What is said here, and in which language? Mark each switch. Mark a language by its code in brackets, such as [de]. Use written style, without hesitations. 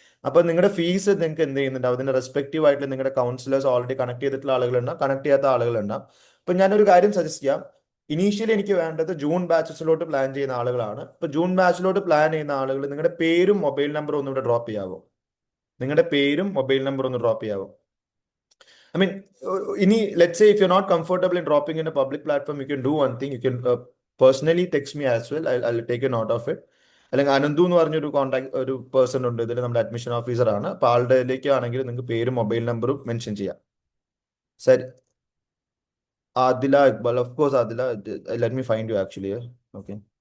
[ml] അപ്പൊ നിങ്ങളുടെ ഫീസ് നിങ്ങൾക്ക് എന്ത് ചെയ്യുന്നുണ്ട്, അതിന്റെ റെസ്പെക്റ്റീവ് ആയിട്ട് നിങ്ങളുടെ കൗൺസിലേഴ്സ് ഓൾറെഡി കണക്ട് ചെയ്തിട്ടുള്ള ആളുകളുണ്ടാവും, കണക്ട് ചെയ്യാത്ത ആളുകളുണ്ടാവും. അപ്പൊ ഞാനൊരു കാര്യം സജസ്റ്റ് ചെയ്യാം. ഇനീഷ്യലി എനിക്ക് വേണ്ടത് ജൂൺ ബാച്ചസിലോട്ട് പ്ലാൻ ചെയ്യുന്ന ആളുകളാണ്. ഇപ്പൊ ജൂൺ ബാച്ചിലോട്ട് പ്ലാൻ ചെയ്യുന്ന ആളുകൾ നിങ്ങളുടെ പേരും മൊബൈൽ നമ്പറും ഒന്നും ഇവിടെ ഡ്രോപ്പ് ചെയ്യാവോ? നിങ്ങളുടെ പേരും മൊബൈൽ നമ്പറും ഒന്ന് drop ചെയ്യാവോ? [en] I mean, let's say if you're not comfortable in dropping in a public platform, you can do one thing. You can personally text me as well. I'll take a note of it. [ml] അല്ലെങ്കിൽ അനന്തു എന്ന് പറഞ്ഞൊരു ഒരു person ഉണ്ട് ഇതിൽ, നമ്മുടെ admission officer ആണ്. അപ്പൊ ആളുടെയിലേക്ക് ആണെങ്കിൽ നിങ്ങൾക്ക് പേരും മൊബൈൽ നമ്പറും മെൻഷൻ ചെയ്യാം. ശരി. [en] Adila Iqbal, of course Adila, let me find you actually. Okay.